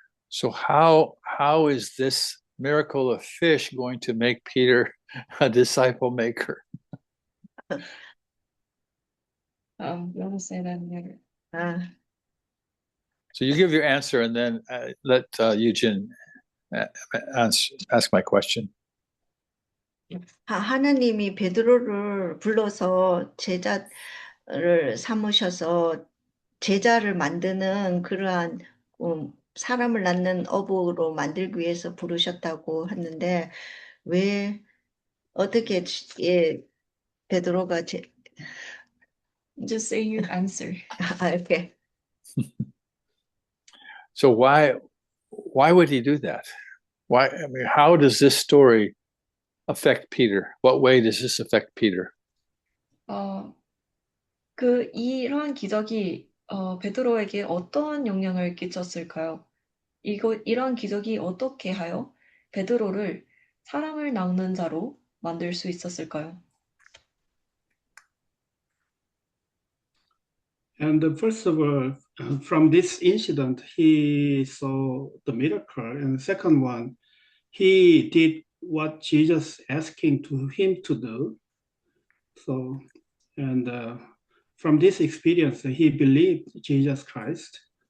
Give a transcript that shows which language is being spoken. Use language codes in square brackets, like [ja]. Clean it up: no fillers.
[en] So, how is this miracle of fish going to make Peter a disciple maker? You want to say that later? So you give your answer and then let Eugene ask my question. [ko] 하나님이 베드로를 불러서 제자를 삼으셔서 제자를 만드는 그러한 사람을 낳는 어부로 만들기 위해서 부르셨다고 했는데 왜 어떻게 베드로가 [en] Just say your answer. [ko] 이렇게 [en] So why would he do that? How does this story affect Peter? What way does this affect Peter? [ko] 이러한 기적이 베드로에게 어떠한 영향을 끼쳤을까요? 이러한 기적이 어떻게 하여 베드로를 사람을 낚는 자로 만들 수 있었을까요? [en] And first of all, from this incident, he saw the miracle. And second one, he did what Jesus asking him to do. So, and from this experience, he believed Jesus Christ.